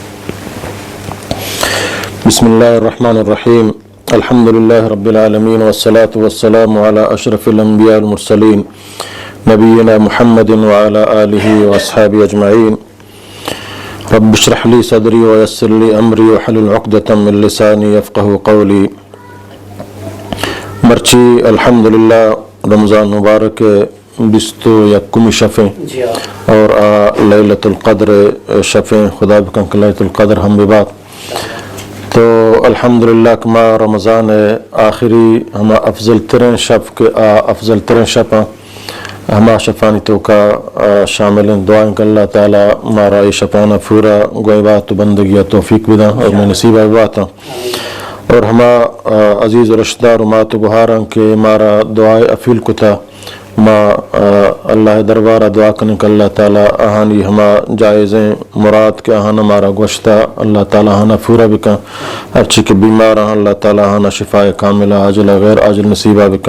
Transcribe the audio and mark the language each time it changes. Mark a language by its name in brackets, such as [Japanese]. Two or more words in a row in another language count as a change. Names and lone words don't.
[Arabic] بسم اللہ الرحمن الرحیم. الحمدللہ رب العالمین والصلاة والسلام علی اشرف الانبیاء المرسلین نبینا محمد وعلی آلہ واصحابہ اجمعین. رب اشرح لی صدری ویسر لی امری وحلل عقدۃ من لسانی یفقہوا قولی. [Baluchi] مرچی الحمدللہ رمضان مبارک بستو یکم شفیں اور لیلۃ القدر شفیں خدا بکن لیلۃ القدر ہم ببات. تو الحمدللہ کما رمضان آخری ہما افضل ترین شف کے افضل ترین شفاں ہما شفانی تو کا شامل ہیں. دعائیں کہ اللہ تعالیٰ مارا یہ شفانہ پورا گوئی بات بندگی توفیق بدا اور میں نصیبہ باتا اور ہما عزیز و رشدار و مات بہاراں کے مارا دعائے افیل کتا ما اللہ دربارہ دعا کرنے کہ اللہ تعالیٰ آہانی ہما جائزیں مراد کے آہانا ہمارا گوشتہ اللہ تعالیٰ آہانا پورا بکا. ہر چی کے بیمار اللہ تعالیٰ آہانا [Arabic] شفاء کاملہ عاجل غیر عاجل [Baluchi] نصیبہ بکا.